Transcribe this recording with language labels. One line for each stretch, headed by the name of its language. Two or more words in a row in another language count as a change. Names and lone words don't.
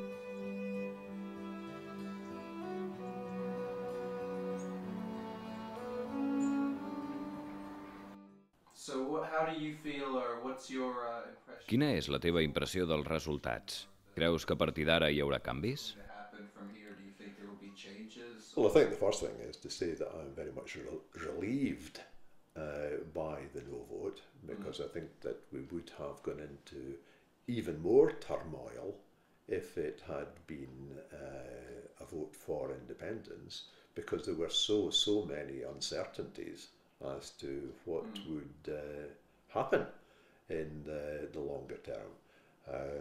Catalan: Quina és la teva impressió dels resultats? Creus que a partir d'ara hi haurà canvis?
English: Well, I think the first thing is to say that I'm very much relieved by the no vote, because I think that we would have gone into even more turmoil if it had been a vote for independence, because there were so many uncertainties as to what would happen in the longer term.